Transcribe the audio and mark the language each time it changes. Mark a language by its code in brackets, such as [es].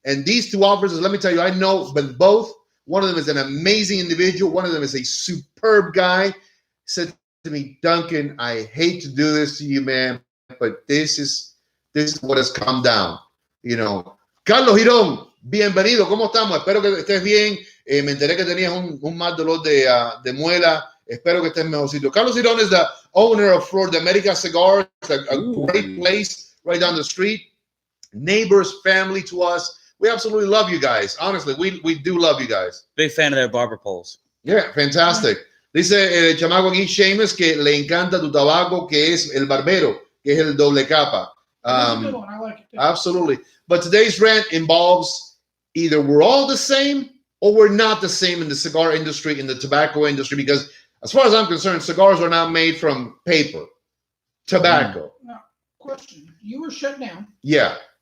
[en] And these two officers, let me tell you, I know but both. One of them is an amazing individual. One of them is a superb guy. Said to me, Duncan, I hate to do this to you, man, but this is what has come down. You know, [es] Carlos Girón, bienvenido. ¿Cómo estamos? Espero que estés bien. Me enteré que tenías un mal dolor de muela. Espero que estés mejorcito. [en] Carlos Girón is the owner of Flor de America Cigars, a great place right down the street. Neighbors, family to us. We absolutely love you guys. Honestly, we do love you guys. Big fan of their barber poles. Yeah, fantastic. [es] Dice el chamaco aquí, Seamus, que le encanta tu tabaco, que es el barbero, que es el doble capa. [en] That's a good one. I like it too. Absolutely. But today's rant involves either we're all the same or we're not the same in the cigar industry, in the tobacco industry, because as far as I'm concerned, cigars are not made from paper, tobacco. Now, question. You were shut down. Yeah.